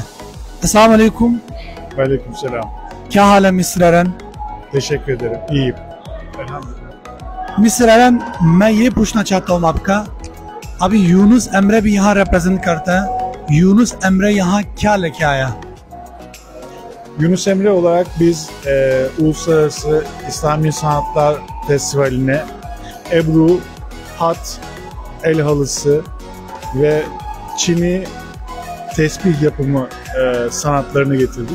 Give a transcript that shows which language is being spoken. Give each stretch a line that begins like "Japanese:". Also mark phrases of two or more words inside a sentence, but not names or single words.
Arabic: السلام عليكم. وعليكم سلام.
Urdu: کیا حال ہے مسٹر ایرن?
Turkish: तेशक्कुर ederim. İyiyim.
Urdu: مسٹر ایرن، میں یہ پوچھنا چاہتا ہوں آپ کا، ابھی یونس ایمرے بھی یہاں ریپریزنٹ کرتا ہے. یونس ایمرے یہاں کیا لیکے آیا?
Turkish: Yunus Emre olarak biz Uluslararası İslami Sanatlar Festivali'ne Ebru, hat, el halısı ve çini tesbih yapımı sanatlarını getirdik.